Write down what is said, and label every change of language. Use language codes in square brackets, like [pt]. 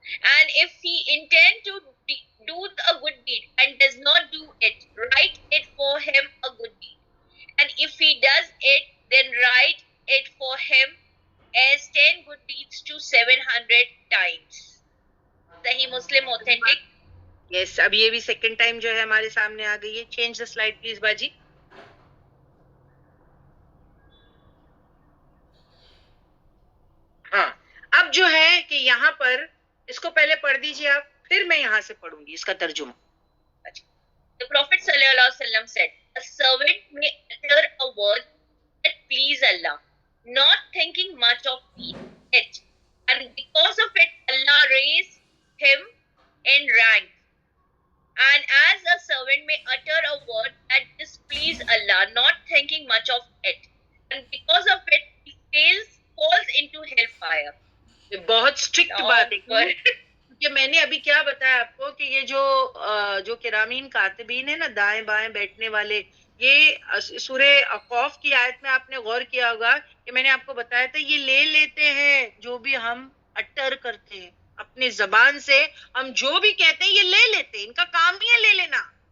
[en] And if he intend to do a good deed and does not do it, write it for him a good deed. And if he does it, then write it for him as 10 good deeds to 700 times. Sahih Muslim authentic. [ur] یس, اب یہ بھی second time جو ہے ہمارے سامنے آ گئی ہے. [en] change the slide please [ur] باجی. ہاں, اب جو ہے کہ یہاں پر اس کو پہلے پڑھ دیجیے آپ, پھر میں یہاں سے پڑھوں گی اس کا ترجمہ. [en] The Prophet ﷺ said, a servant may utter a word that please Allah, not thinking much of it, and because of it Allah raised him in rank. And as a servant may utter a word that displease Allah, not thinking much of it, and because of it he falls into hellfire. [ur] یہ بہت strict بات ہے, کہ میں نے ابھی کیا بتایا آپ کو کہ یہ جو کرامین کاتبین ہے نا, دائیں بائیں بیٹھنے والے, یہ سورہ قوف کی آیت میں آپ نے غور کیا ہوگا کہ میں نے آپ کو بتایا تھا یہ لے لیتے ہیں جو بھی ہم اٹر کرتے ہیں اپنے زبان سے, ہم جو بھی کہتے ہیں یہ لے لیتے ہیں, ان کا کام ہی ہے لے لینا.